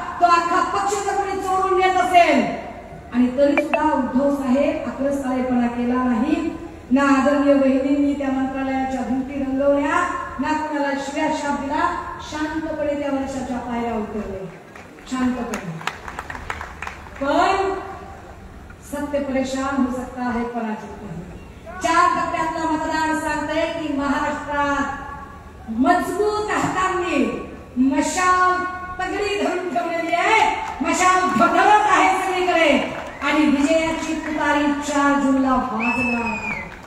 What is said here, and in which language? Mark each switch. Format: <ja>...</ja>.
<mr>तो अख्खा पक्ष जर कोणी चोरून नेत असेल आणि तरी सुद्धा उद्धव साहेब आक्रस्ताळेपणा केला नाही. ना आदरणीय वहिनींनी त्या मंत्रालयाच्या भिंती रंगवल्या, ना कोणाला शिव्या शाप दिला. शांतपणे त्या वर्षाच्या पायऱ्या उतरले, शांतपणे.</mr> <hi>पण सत्य परेशान हो सकता है, पराजित नहीं.</hi> <mr>4 टप्प्यातलं मतदान सांगतंय की महाराष्ट्रात मजबूत हातांनी मशाल तगडी धरून ठेवलेली आहे. मशाल धडधडत आहे सगळीकडे आणि विजयाची तुतारी 4 जूनला वाजणार आहे.</mr>